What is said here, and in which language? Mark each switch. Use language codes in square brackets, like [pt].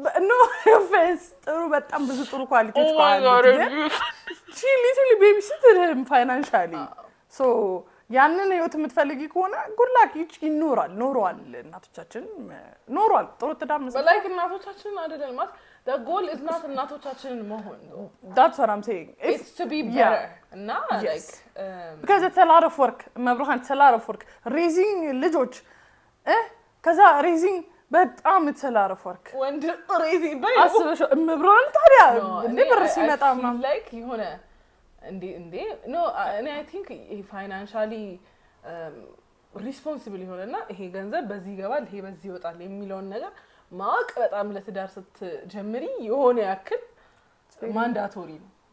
[en] no offense [am] ጥሩ በጣም ብዙ ጥሩ ኳሊቲዎች ካሉት [en] she literally babysit him financially so [am] ያንን ህይወት የምትፈልጊ ከሆነ [en] good luck [am] ኖሯል እናቶቻችን ኖሯል ጥሩ ትዳር መሰለኝ like እናቶቻችን አይደለም ማለት [en] the goal is not [am] እናቶቻችንን መሆን [en] that's what I'm saying it's to be better [am] እና [en] like because it's a lot of work መብርሃን it's a lot of work raising ልጆች ከዛ raising በጣም it's a lot of work [am] ወንድ raising አስበሽ መብርሃን ታዲያ እንዴ ብር ሲመጣ ምናምን like የሆነ እንዴ [en] no I think financially responsible [am] ይሆነና ይሄ ገንዘብ በዚህ ይገባል ይሄ በዚህ ይወጣል የሚለውን ነገር ማወቅ በጣም ለትዳር ስትጀምሪ የሆነ ያክል ማንዳቶሪ ነው